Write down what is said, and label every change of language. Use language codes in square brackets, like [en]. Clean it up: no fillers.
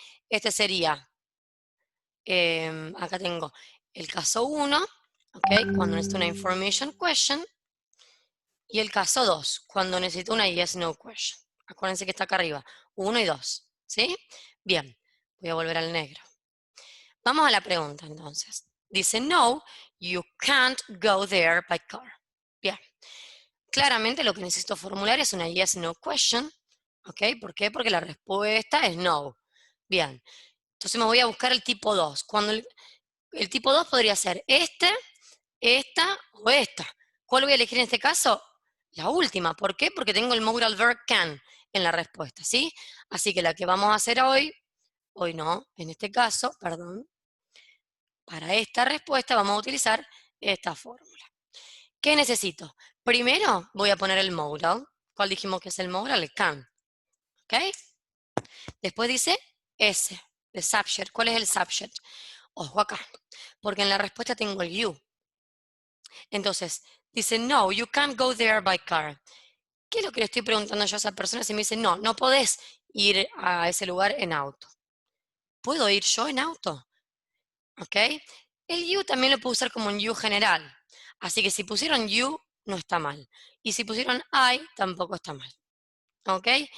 [es] Este sería, acá tengo el caso 1, ¿ok? Cuando necesito una information question, y el caso 2, cuando necesito una yes, no question. Acuérdense que está acá arriba, 1 y 2, ¿sí? Bien, voy a volver al negro. Vamos a la pregunta entonces. [en] Dice, no, you can't go there by car. [es] Bien. Claramente lo que necesito formular es una yes, no question. ¿Ok? ¿Por qué? Porque la respuesta es no. Bien. Entonces me voy a buscar el tipo 2. Cuando el tipo 2 podría ser este, esta o esta. ¿Cuál voy a elegir en este caso? La última. ¿Por qué? Porque tengo el modal verb can en la respuesta, ¿sí? Así que la que vamos a hacer hoy no, en este caso, perdón, para esta respuesta vamos a utilizar esta fórmula. ¿Qué necesito? Primero voy a poner el modal. ¿Cuál dijimos que es el modal? El can. ¿Ok? Después dice S, el subject. ¿Cuál es el subject? Ojo acá, porque en la respuesta tengo el you. [en] Entonces, dice, no, you can't go there by car. [es] ¿Qué es lo que le estoy preguntando yo a esa persona? Si me dice, no, no podés ir a ese lugar en auto. ¿Puedo ir yo en auto? ¿Ok? El you también lo puedo usar como un you general. Así que si pusieron you, no está mal. Y si pusieron I, tampoco está mal. ¿Ok?